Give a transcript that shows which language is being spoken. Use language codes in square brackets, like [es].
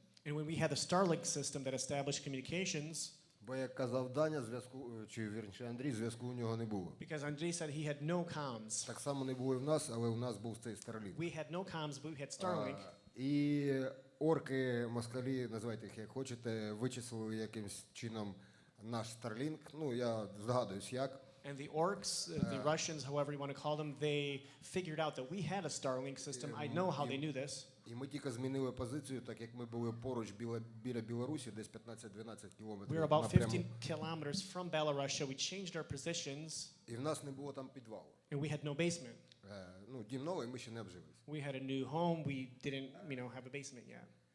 [en] And when we had the Starlink system that established communications, [uk] бо як казав Даня, зв'язку, чи вірніше Андрій, зв'язку у нього не було. [en] because Andrei said he had no comms. [uk] Так само не було і в нас, але у нас був цей Starlink. [en] We had no comms, but we had Starlink. [uk] І орки, москалі, називайте їх як хочете, вичислили якимсь чином наш Starlink. Я здогадуюсь як. [en] And the orcs, the Russians, however you want to call them, they figured out that we had a Starlink system. I know how they knew this. [uk] І ми тільки змінили позицію, так як ми були поруч біля Білорусі, десь 15-12 кілометрів. [en] We were about 15 kilometers from Belarus. We changed our positions. [uk] І в нас не було там підвалу. [en] And we had no basement. [uk] Дім новий, ми ще не обжились. [en] We had a new home. We didn't, have a basement yet.